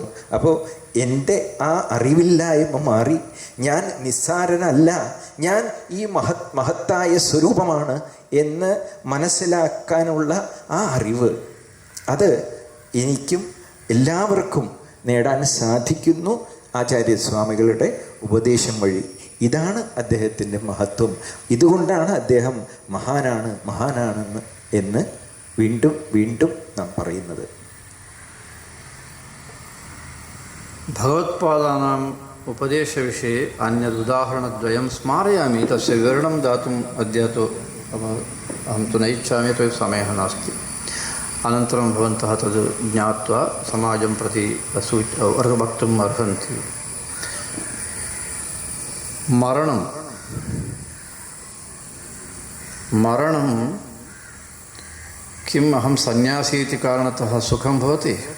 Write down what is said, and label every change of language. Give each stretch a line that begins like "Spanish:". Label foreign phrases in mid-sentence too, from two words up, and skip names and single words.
Malayalam: അപ്പോൾ എൻ്റെ ആ അറിവില്ലായ്മ മാറി ഞാൻ നിസ്സാരനല്ല, ഞാൻ ഈ മഹത്തായ സ്വരൂപമാണ് എന്ന് മനസ്സിലാക്കാനുള്ള ആ അറിവ്, അത് എനിക്കും എല്ലാവർക്കും നേടാൻ സാധിക്കുന്നു ആചാര്യസ്വാമികളുടെ ഉപദേശം വഴി. ഇതാണ് അദ്ദേഹത്തിൻ്റെ മഹത്വം. ഇതുകൊണ്ടാണ് അദ്ദേഹം മഹാനാണെന്ന് എന്ന് വീണ്ടും വീണ്ടും നാം പറയുന്നത്.
Sanskrit: ഭഗവത്പാദാനാം ഉപദേശവിഷये अन्यदुदाहरणद्वयं स्मारयामि. तस्य विवरणं दातुम् अद्य तु अहं तु न इच्छामि, यतोहि समयः नास्ति. अनन्तरं भवन्तः तद् ज्ञात्वा समाजं प्रति वक्तुम् अर्हन्ति. मरणं किम् अहं सन्यासी इति कारणतः सुखं भवति?